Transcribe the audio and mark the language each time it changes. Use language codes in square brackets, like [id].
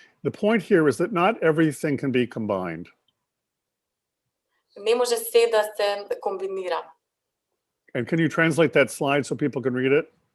[en] the point here is that not everything can be combined. [mk] Не може се да се комбинира. [en] And can you translate that slide so people can read it?